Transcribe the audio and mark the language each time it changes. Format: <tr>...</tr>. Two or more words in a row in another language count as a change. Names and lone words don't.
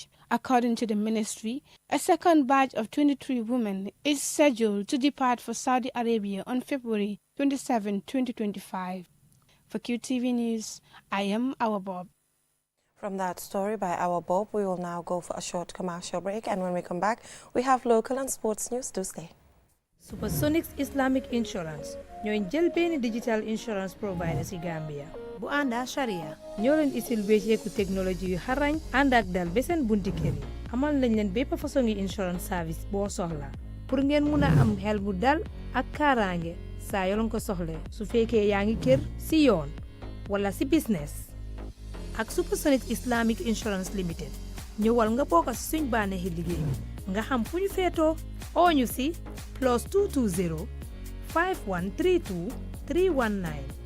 <en>According to the ministry, a second batch of 23 women is scheduled to depart for Saudi Arabia on February 27, 2025. For QTV News, I am Our Bob. From that story by Our Bob, we will now go for a short commercial break, and when we come back, we have local and sports news. Do stay.</en> <wo>Supersonics Islamic Insurance ñooy jël benn</wo> <en>digital insurance provider</en> <wo>ci Gambia bu ànda sharia ñoo leen isil wécceeku technologie yu xarañ ànd ak dal ba seen bunti kër yi amal nañ leen bépp façon ngi</wo> <en>insurance service</en> <wo>boo soxla pour ngeen mun a am xel bu dal ak kaaraange saa yoloon ko soxle su fekkee yaa ngi kër si yoon wala si business ak Supersonics Islamic Insurance Limited ñëwal nga bokk si suñ bànneexi liggéey nga xam fu ñu feetoo oo ñu si +220 5132 319</wo>